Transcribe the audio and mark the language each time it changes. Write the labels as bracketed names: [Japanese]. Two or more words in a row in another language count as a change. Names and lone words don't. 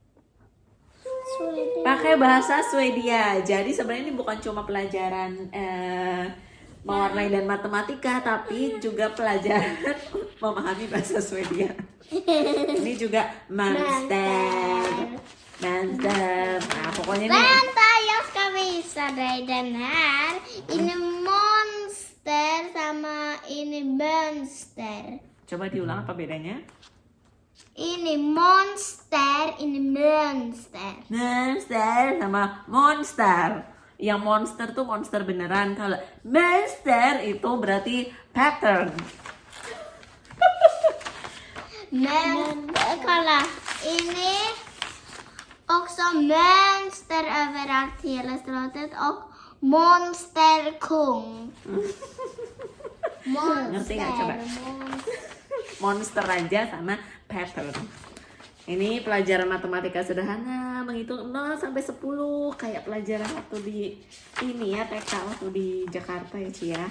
[Indonesian] Pakai bahasa Swedia. Jadi sebenarnya ini bukan cuma pelajaran mewarnai dan matematika, tapi juga pelajaran memahami bahasa Swedia. Ini juga monster. Nah pokoknya ini. [Swedish] Vänta, jag ska visa dig den här. [Indonesian] Ini monster sama ini monster. Coba diulang apa bedanya? Ini monster, ini monster. Monster sama monster. Yang monster tuh monster beneran. Kalau monster itu berarti pattern. [Swedish] Kolla, ini också monster överallt hela stratet och monsterkung. [Indonesian] Ngerti nggak coba? Monster aja sama pattern. Ini pelajaran matematika sederhana menghitung 0 sampai 10 kayak pelajaran waktu di ini ya TK waktu di Jakarta ya, Ci ya.